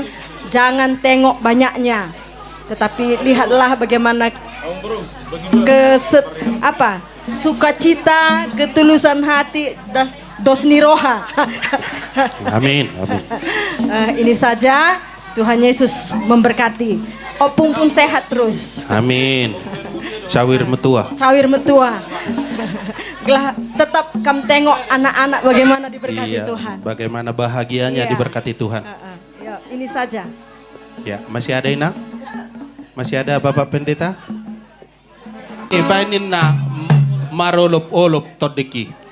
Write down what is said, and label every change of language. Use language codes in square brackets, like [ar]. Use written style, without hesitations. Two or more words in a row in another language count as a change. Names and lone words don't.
[id] Jangan tengok banyaknya, tetapi lihatlah bagaimana sukacita, ketulusan hati, [bbc] dosni roha. [id] Amin, amin. Ini saja, Tuhan Yesus memberkati. Opung pun sehat terus. [btx] Amin. Cawir metua. Cawir metua. [id] Tetap kamu tengok anak-anak bagaimana diberkati Tuhan. Bagaimana bahagianya diberkati Tuhan. Ya, ini saja. Ya, masih ada Inang? Masih ada Bapak Pendeta? [bbc] Ibainin na marolop-olop todeki.